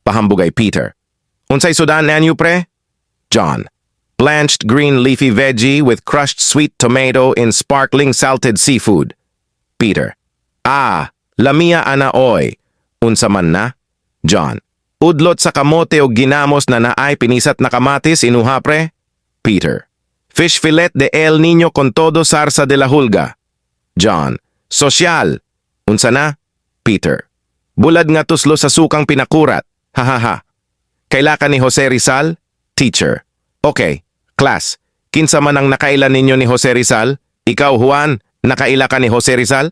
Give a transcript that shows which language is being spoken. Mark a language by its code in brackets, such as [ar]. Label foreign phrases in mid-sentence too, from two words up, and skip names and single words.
[ceb] Pahambugay Peter. Unsay sudan nanyo pre? John. [en] Blanched green leafy veggie with crushed sweet tomato in sparkling salted seafood. [ceb] Peter. Ah, lamia anaoy. Unsa man na? John. Udlot sa kamote o ginamos na naay pinisat na kamatis inuha pre? [es] Peter. [en] Fish fillet [es] de El Niño con todo sarsa de la hulga. [ceb] John. Sosyal. Unsa na? Peter. Bulad nga tuslo sa sukang pinakurat. Hahaha. Kaila ni Jose Rizal? Teacher. Okay. Class. Kinsa man ang nakailan ninyo ni Jose Rizal? Ikaw, Juan, nakaila ka ni Jose Rizal?